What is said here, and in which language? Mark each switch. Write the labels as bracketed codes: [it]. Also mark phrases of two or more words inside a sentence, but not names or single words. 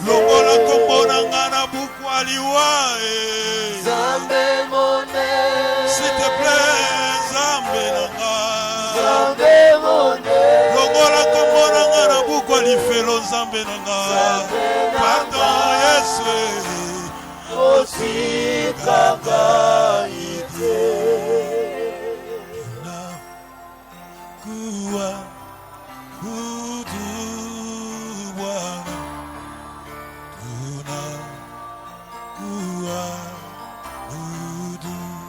[ln] Longola kombo nanga na bukwa liwa. Nzambe mone. [fr] S'il te plaît [ln] Nzambe nanga. Nzambe mone. Longola kombo nanga na bukwa lifelo Nzambe nanga. Pardon Yesu. Kotikanga ite. [sw] Kuwa budu Bwana. Tuna kuwa budu.